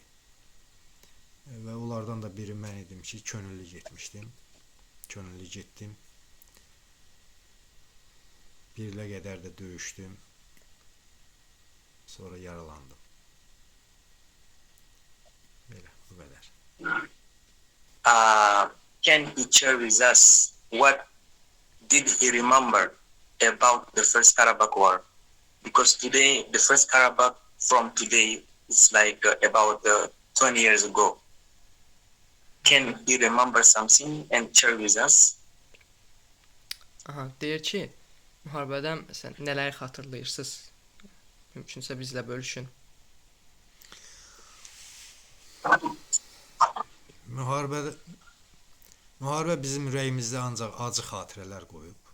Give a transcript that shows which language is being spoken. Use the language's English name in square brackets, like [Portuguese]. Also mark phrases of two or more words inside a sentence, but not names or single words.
[Azerbaijani] Və onlardan da biri mən idim ki, könüllü getmişdim. Könüllü getdim. Bir ilə qədər də döyüşdüm. Sonra yaralandım. Belə, bu qədər. [English] Can you share with us what did he remember about the First Karabakh War? Because today, the First Karabakh from today is like about 20 years ago. Can he remember something and share with us? [Azerbaijani] Deyir ki, müharibədən məsələn nələri xatırlayırsınız? Mümkünsə bizlə bölüşün. Müharibə bizim ürəyimizdə ancaq acı xatirələr qoyub.